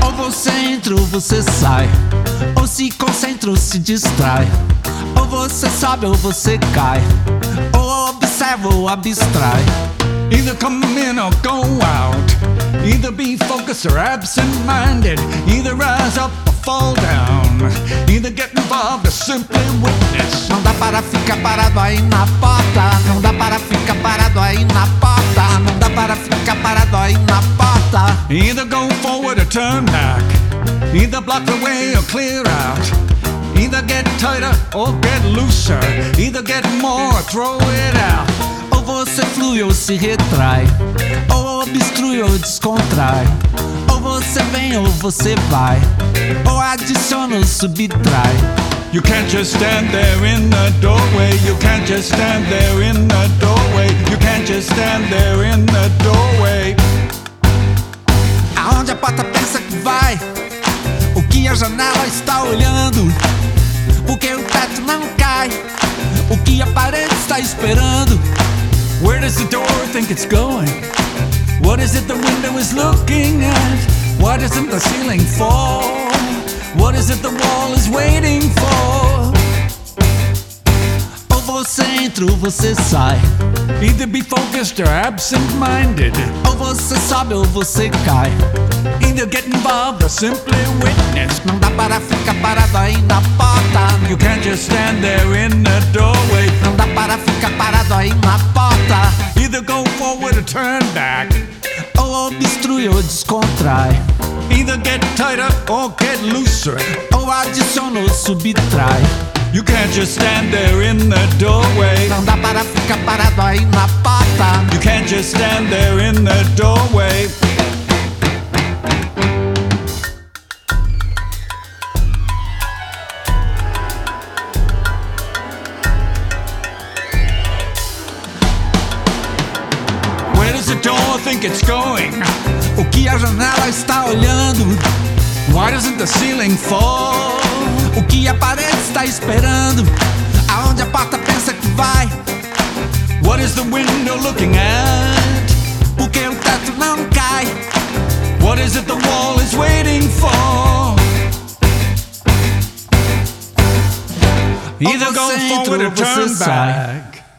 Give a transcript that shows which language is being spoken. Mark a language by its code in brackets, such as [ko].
[pt] centro você sai, ou se concentra ou se distrai, ou você sobe ou você cai, ou observa ou abstrai. [en] Either come in or go out, either be focused or absent-minded, either rise up or fall down, either get involved or simply witness. [pt] Não dá para ficar parado aí na porta, não dá para ficar parado aí na porta, não dá para ficar parado aí na porta. [en] Either go forward or turn back, either block the way or clear out, either get tighter or get looser, either get more or throw it out. [pt] Você flui ou se retrai, ou obstrui ou descontrai, ou você vem ou você vai, ou adiciona ou subtrai. [en] You can't just stand there in the doorway, you can't just stand there in the doorway, you can't just stand there in the doorway. [pt] Aonde a porta pensa que vai, o que a janela está olhando, porque o teto não cai, o que a parede está esperando. [en] Where does the door think it's going? What is it the window is looking at? Why doesn't the ceiling fall? What is it the wall is waiting for? [pt] Ou você entra ou você sai, [en] either be focused or absent-minded, [pt] ou você sobe ou você cai, [en] either get involved or simply witness. [pt] Não dá para ficar parado aí na porta, [en] you can't just stand there in the doorway. [pt] Não dá para ficar parado aí na porta, [en] either go forward or turn back, [pt] ou obstrui ou descontrai, [en] either get tighter or get looser, [pt] ou adiciona ou subtrai. [en] You can't just stand there in the doorway. [pt] Não dá para ficar parado aí na porta. [en] You can't just stand there in the doorway. Where does the door think it's going? [pt] O que a janela está olhando? [en] Why doesn't the ceiling fall? [pt] O que a parede está esperando? Aonde a porta pensa que vai? [en] What is the window looking at? [pt] Por que o teto não cai? [en] What is it the wall is waiting for? Either go forward or turn back.